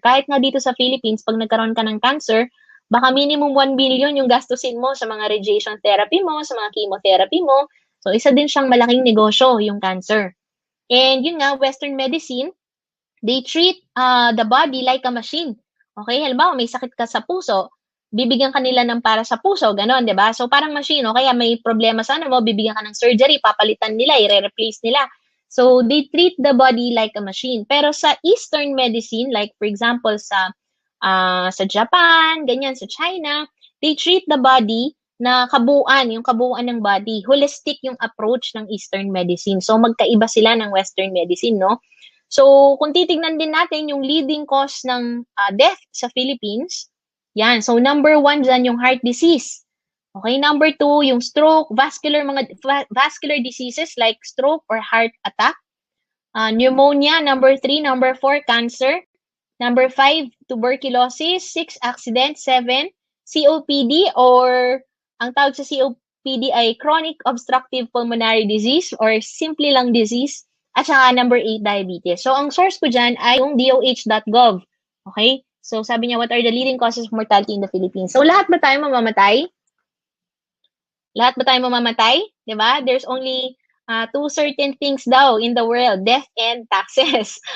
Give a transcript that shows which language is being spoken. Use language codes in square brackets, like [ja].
[tl] Kahit nga dito sa Philippines, pag nagkaroon ka ng cancer, baka minimum 1 billion yung gastusin mo sa mga radiation therapy mo, sa mga chemotherapy mo. So, isa din siyang malaking negosyo, yung cancer. And yun nga, Western medicine, [en] they treat the body like a machine. [tl] Okay, halimbawa may sakit ka sa puso, bibigyan ka nila ng para sa puso, gano'n, di ba? So, parang machine, kaya may problema sa mo, bibigyan ka ng surgery, papalitan nila, i-replace nila. [en] So, they treat the body like a machine. [tl] Pero sa Eastern medicine, like for example sa Japan, ganyan, sa China, [en] they treat the body [tl] na kabuuan, yung kabuuan ng body. Holistic yung approach ng Eastern medicine. So, magkaiba sila ng Western medicine, no? So, kung titignan din natin yung leading cause ng death sa Philippines, yan. So, number 1 dyan yung heart disease. Okay, number 2, yung stroke, vascular diseases like stroke or heart attack. [en] Pneumonia, number 3, number 4, cancer. Number 5, tuberculosis. 6, accident. 7, COPD or [tl] ang tawag sa [en] COPD ay chronic obstructive pulmonary disease or simply lung disease. [tl] At saka number 8, diabetes. So, ang source ko dyan ay yung DOH.gov. Okay? [en] So, sabi niya, what are the leading causes of mortality in the Philippines? So, [tl] lahat ba tayo mamamatay? Lahat ba tayo mamamatay? Diba? [en] There's only two certain things daw in the world, death and taxes.